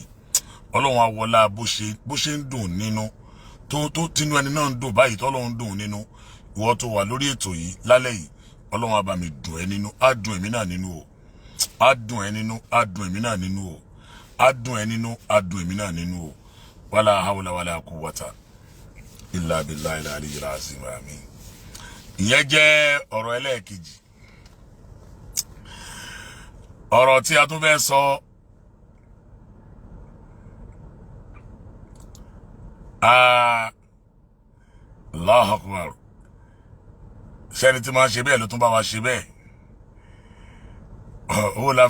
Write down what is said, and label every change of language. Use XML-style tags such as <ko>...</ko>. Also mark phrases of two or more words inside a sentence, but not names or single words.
<yo>Ọlọ́run awọlá bó ṣe ń dùn nínú tó tinú ẹni náà ń dùn báyìí tọ́lọ́run dùn nínú. Ìwọ tó wà lórí ètò yìí lálẹ́ yìí, Ọlọ́run á bá mi dùn ẹ́ nínú, á dùn èmi náà nínú o. Á dùn ẹ́ nínú, á dùn èmi náà nínú o. Á dùn ẹ́ nínú, á dùn èmi náà nínú o.</yo> <ar>ولا حول ولا قوة إلا بالله العلي العظيم.</ar> <yo>Àmín. Ìyẹn jẹ́ ọ̀rọ̀ ẹlẹ́ẹ̀kejì. ọ̀rọ̀ tí a tún fẹ́ sọ</yo> <ar>الله أكبر</ar> <yo>sẹ́ni tí máa ṣe bẹ́ẹ̀ ló tún bá wa ṣe bẹ́ẹ̀ owó la</yo>